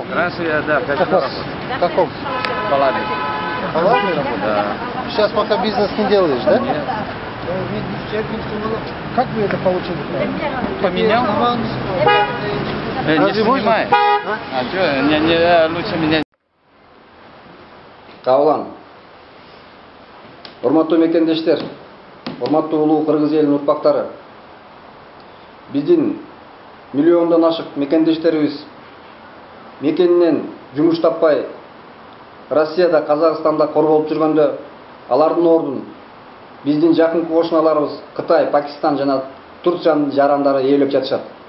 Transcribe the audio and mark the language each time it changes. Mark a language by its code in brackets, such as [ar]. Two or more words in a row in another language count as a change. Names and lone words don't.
[ru] Раньше я, да, как работал. В каком? В Палаве. В Палаве работал? Да. Сейчас пока бизнес не делаешь, да? Нет. Как вы это получили? Поменял? Не Разве можно? снимай. А что, не, лучше меня... [ky] Кабылан. Урматтуу мекендештер, урматтуу улуу кыргыз элинин урпактары. Биздин миллиондон ашык мекендештерибиз мекенинен жумуш таппай Россияда, Казакстанда корголуп жүргөндө алардын ордун биздин жакынкы кошуналарыбыз Кытай, Пакистан жана Турциянын жарандары ээлеп жатышат.